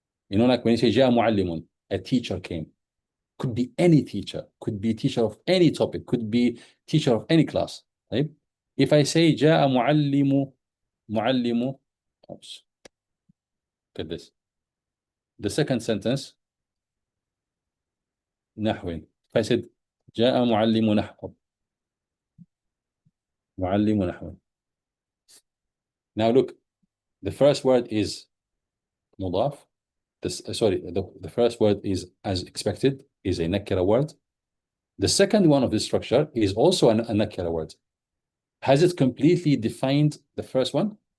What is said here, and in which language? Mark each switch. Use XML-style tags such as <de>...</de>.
<en>You know, like when you say</en> <ar>جاء معلم,</ar> <en>a teacher came. Could be any teacher, could be teacher of any topic, could be teacher of any class. Right? If I say</en> <ar>جاء معلم,</ar> <en>oops, get this. The second sentence, نحو. If I said</en> <ar>جاء معلم نحو, معلم نحو.</ar> <en>Now look, the first word is mudaf. The first word is, as expected, is a nakira word. The second one of this structure is also a nakira word. Has it completely defined the first one?</en>